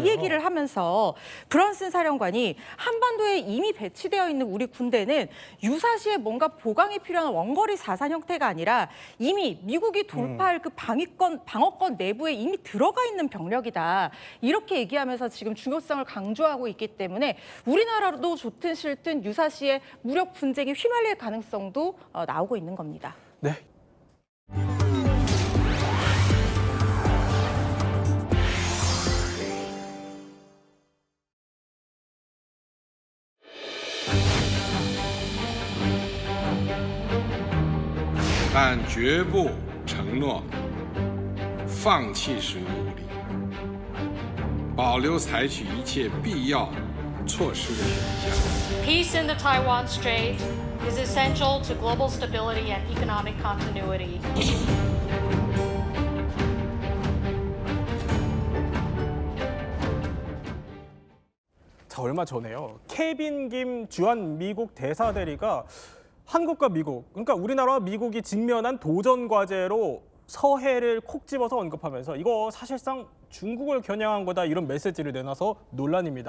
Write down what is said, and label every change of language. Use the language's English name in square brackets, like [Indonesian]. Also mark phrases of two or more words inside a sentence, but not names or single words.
[Korean] 이 얘기를 하면서 브런슨 사령관이 한반도에 이미 배치되어 있는 우리 군대는 유사시에 뭔가 보강이 필요한 원거리 사산 형태가 아니라 이미 미국이 돌파할 그 방어권 내부에 이미 들어가 있는 병력이다. 이렇게 얘기하면서 지금 중요성을 강조하고 있기 때문에 우리나라도 좋든 싫든 유사시에 무력 분쟁에 휘말릴 가능성도 나오고 있는 겁니다. 네. [Chinese] 但绝不承诺放弃使用武力，保留采取一切必要措施的选项。 [English] Peace in the Taiwan Strait is essential to global stability and economic continuity. [Korean] 자, 얼마 전에요. 케빈 김 주한 미국 대사 대리가 한국과 미국, 그러니까 우리나라와 미국이 직면한 도전 과제로 서해를 콕 집어서 언급하면서 이거 사실상 중국을 겨냥한 거다 이런 메시지를 내놔서 논란입니다.